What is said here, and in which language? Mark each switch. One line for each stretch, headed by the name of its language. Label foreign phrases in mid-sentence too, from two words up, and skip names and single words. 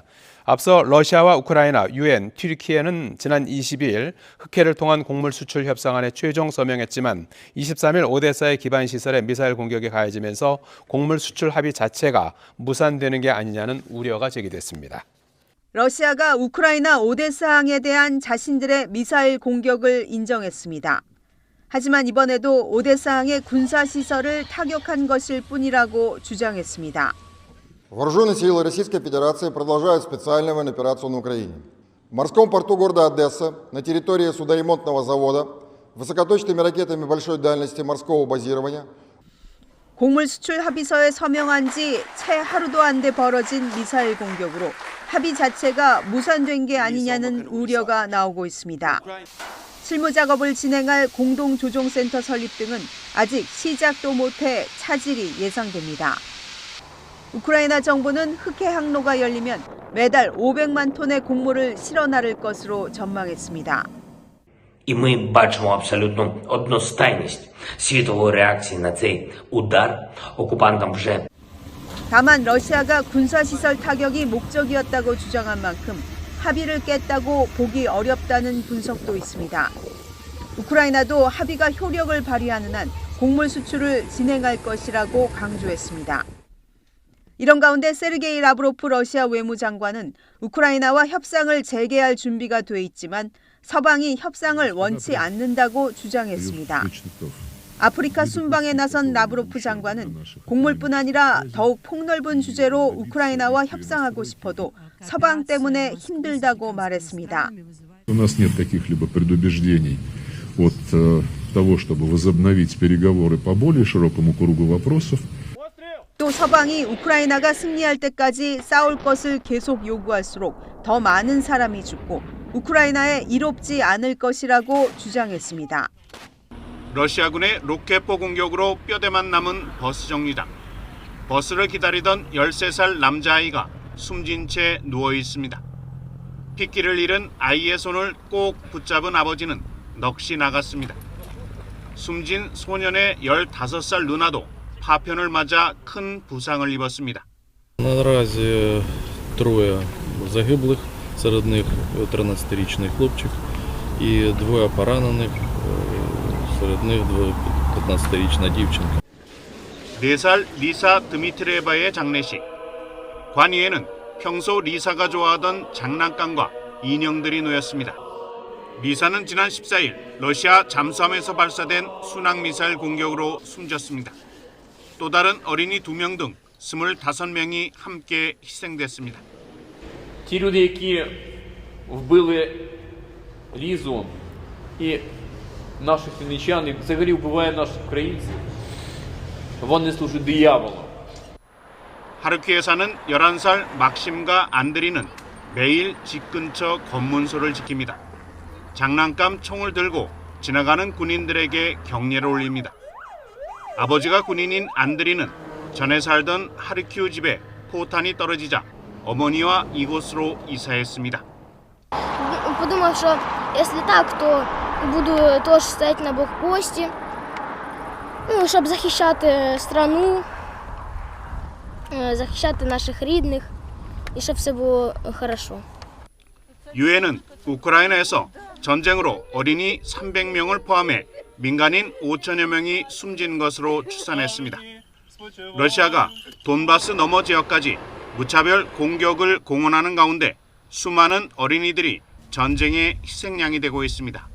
Korean: 앞서 러시아와 우크라이나, 유엔, 튀르키예는 지난 22일 흑해를 통한 곡물 수출 협상안에 최종 서명했지만 23일 오데사의 기반 시설에 미사일 공격이 가해지면서 곡물 수출 합의 자체가 무산되는 게 아니냐는 우려가 제기됐습니다. 러시아가 우크라이나 오데사항에 대한 자신들의 미사일 공격을 인정했습니다. 하지만 이번에도 오데사항의 군사시설을 타격한 것일 뿐이라고 주장했습니다.
Russian: Вооруженные силы Российской Федерации продолжают специальную военную операцию на Украине. В морском порту города Одесса, на территории судоремонтного завода, высокоточными ракетами большой дальности морского базирования.
Korean: 곡물 수출 합의서에 서명한 지 채 하루도 안 돼 벌어진 미사일 공격으로 합의 자체가 무산된 게 아니냐는 우려가 나오고 있습니다. 실무 작업을 진행할 공동조정센터 설립 등은 아직 시작도 못해 차질이 예상됩니다. 우크라이나 정부는 흑해 항로가 열리면 매달 500만 톤의 곡물을 실어 나를 것으로 전망했습니다.
Ukrainian: І ми бачимо абсолютно одностайність світової реакції на цей удар. окупантам вже
Korean: 다만 러시아가 군사시설 타격이 목적이었다고 주장한 만큼 합의를 깼다고 보기 어렵다는 분석도 있습니다. 우크라이나도 합의가 효력을 발휘하는 한 곡물 수출을 진행할 것이라고 강조했습니다. 이런 가운데 세르게이 라브로프 러시아 외무장관은 우크라이나와 협상을 재개할 준비가 돼 있지만 서방이 협상을 원치 않는다고 주장했습니다. 아프리카 순방에 나선 라브로프 장관은 곡물뿐 아니라 더욱 폭넓은 주제로 우크라이나와 협상하고 싶어도 서방 때문에 힘들다고 말했습니다.
Russian: У нас нет каких-либо предубеждений от того, чтобы возобновить переговоры по более широкому кругу вопросов.
Korean: 또 서방이 우크라이나가 승리할 때까지 싸울 것을 계속 요구할수록 더 많은 사람이 죽고 우크라이나에 이롭지 않을 것이라고 주장했습니다. 러시아군의 로켓포 공격으로 뼈대만 남은 버스 정류장. 버스를 기다리던 13살 남자아이가 숨진 채 누워 있습니다. 핏기를 잃은 아이의 손을 꼭 붙잡은 아버지는 넋이 나갔습니다. 숨진 소년의 15살 누나도 파편을 맞아 큰 부상을 입었습니다.
Ukrainian: Наразі троє загиблих, серед них 13-річний хлопчик і двоє поранених, серед них 15-річна дівчинка.
Korean: 4살 리사 드미트리에바의 장례식. 관이에는 평소 리사가 좋아하던 장난감과 인형들이 놓였습니다. 리사는 지난 14일 러시아 잠수함에서 발사된 순항미사일 공격으로 숨졌습니다. 또 다른 어린이 2명 등 25명이 함께 희생됐습니다.
Ukrainian: Ті люди, які вбили Лізу і наших вінничан, і взагалі вбивають наших українців, вони служать дияволу.
Korean: 하르키에 사는 11살 막심과 안드리는 매일 집 근처 검문소를 지킵니다. 장난감 총을 들고 지나가는 군인들에게 격려를 올립니다. 아버지가 군인인 안드리는 전에 살던 하르키우 집에 포탄이 떨어지자 어머니와 이곳으로 이사했습니다.
Ukrainian: Подумав, що якщо так, то буду теж стояти на блокпості, щоб захищати страну, захищати наших рідних і щоб все було хорошо.
Korean: 유엔은 우크라이나에서 전쟁으로 어린이 300명을 포함해 민간인 5천여 명이 숨진 것으로 추산했습니다. 러시아가 돈바스 너머 지역까지 무차별 공격을 공언하는 가운데 수많은 어린이들이 전쟁의 희생양이 되고 있습니다.